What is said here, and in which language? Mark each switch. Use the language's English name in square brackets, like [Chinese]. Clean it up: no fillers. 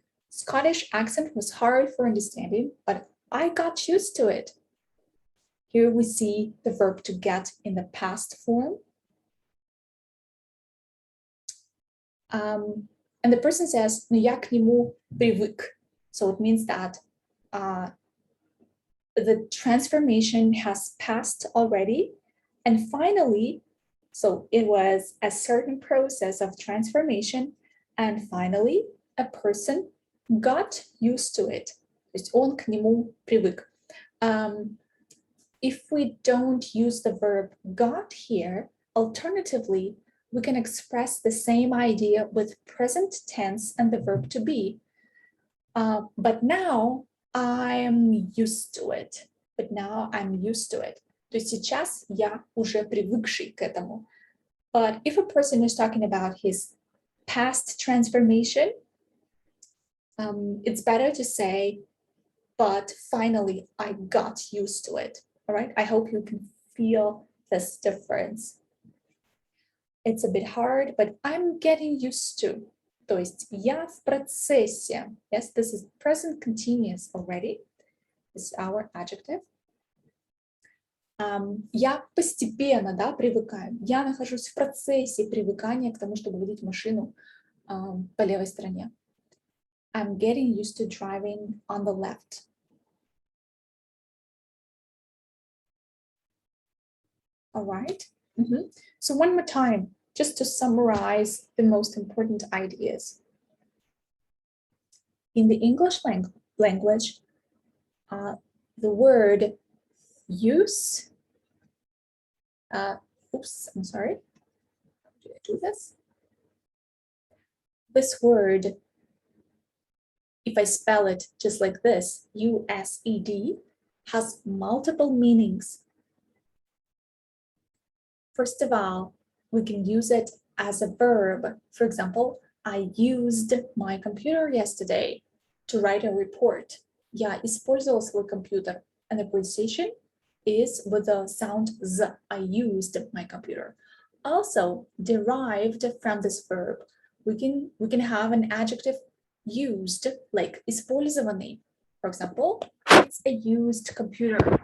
[English] Scottish accent was hard for understanding, but I got used to it. Here we see the verb to get in the past form. And the person says, [Russian] но я к нему привык. [English] So it means that the transformation has passed already. And finally, so it was a certain process of transformation. And finally, a person got used to it. [Russian] То есть он к нему привык. [English] If we don't use the verb got here, alternatively, we can express the same idea with present tense and the verb to be. But now I'm used to it. But now I'm used to it. [Russian] То есть сейчас я уже привыкший к этому. [English] But if a person is talking about his past transformation, it's better to say, but finally I got used to it. All right, I hope you can feel this difference. It's a bit hard, but I'm getting used to. [Russian] То есть я в процессе. [English] Yes, this is present continuous already. This is our adjective. [Russian] Я постепенно, да, привыкаю. Я нахожусь в процессе привыкания к тому, чтобы водить машину по левой стороне. [English] I'm getting used to driving on the left. All right. So one more time, just to summarize the most important ideas. In the English language, the word use, oops, I'm sorry. Did I do this? This word, if I spell it just like this, U-S-E-D, has multiple meanings. First of all, we can use it as a verb. For example, I used my computer yesterday to write a report. [Russian] Я использовал свой компьютер. [English] And the preposition is with the sound z. I used my computer. Also, derived from this verb, we can have an adjective used, like использованный. For example, it's a used computer.